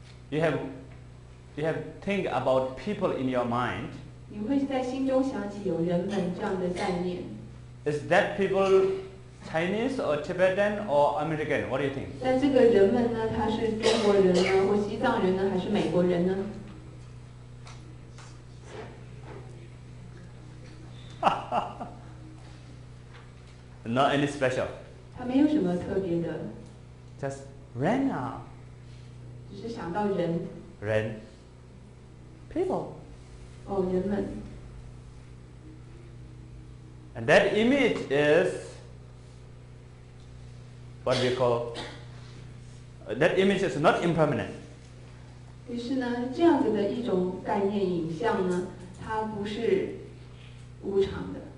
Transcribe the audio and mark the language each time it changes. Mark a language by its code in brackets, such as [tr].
[en] You have think about people in your mind. [zh] 你会在心中想起有人们这样的概念。 [en] Is that people Chinese or Tibetan or American? What do you think? [zh] 但这个人们呢，他是中国人呢，或西藏人呢，还是美国人呢？ [en] Not any special. [zh] 他没有什么特别的， [en] Just [zh] 人啊，只是想到人，人 [en] people. [zh] 哦，人们。 [en] And that image is what we call, that image is not impermanent. [zh] 于是呢，这样子的一种概念影像呢，它不是无常的，